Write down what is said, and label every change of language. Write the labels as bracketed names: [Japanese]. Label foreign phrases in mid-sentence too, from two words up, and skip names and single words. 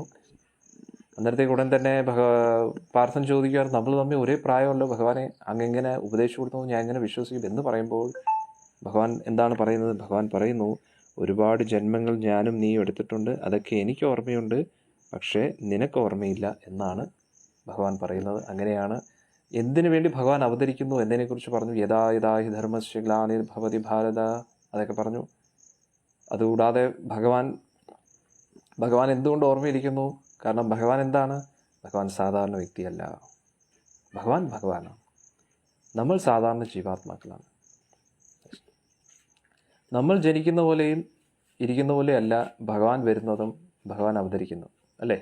[Malayalam] അന്നേരത്തേക്ക് ഉടൻ തന്നെ പാർത്ഥൻ ചോദിക്കുകയാണ്, നമ്മൾ തമ്മിൽ ഒരേ പ്രായമല്ലോ ഭഗവാനെ, അങ്ങെങ്ങനെ ഉപദേശിച്ചു കൊടുത്തു, ഞാൻ എങ്ങനെ വിശ്വസിക്കും എന്ന് പറയുമ്പോൾ ഭഗവാൻ എന്താണ് പറയുന്നത്? ഭഗവാൻ പറയുന്നു, ഒരുപാട് ജന്മങ്ങൾ ഞാനും നീയും എടുത്തിട്ടുണ്ട്, അതൊക്കെ എനിക്ക് ഓർമ്മയുണ്ട്, പക്ഷേ നിനക്ക് ഓർമ്മയില്ല എന്നാണ് ഭഗവാൻ പറയുന്നത്. അങ്ങനെയാണ് എന്തിനു വേണ്ടി ഭഗവാൻ അവതരിക്കുന്നു എന്നതിനെക്കുറിച്ച് പറഞ്ഞു. [Sanskrit] യഥാ യഥാ ഹി ധർമ്മസ്യ ഗ്ലാനിർഭവതി ഭാരത, [Malayalam] അതൊക്കെ പറഞ്ഞു. അതുകൂടാതെ ഭഗവാൻ എന്തുകൊണ്ട് ഓർമ്മയിരിക്കുന്നു? കാരണം ഭഗവാൻ എന്താണ്? ഭഗവാൻ സാധാരണ വ്യക്തിയല്ല, ഭഗവാനാണ്. നമ്മൾ സാധാരണ ജീവാത്മാക്കളാണ്. നമ്മൾ ജനിക്കുന്ന പോലെയും ഇരിക്കുന്ന പോലെയല്ല ഭഗവാൻ വരുന്നതും ഭഗവാൻ അവതരിക്കുന്നു, അല്ലേ?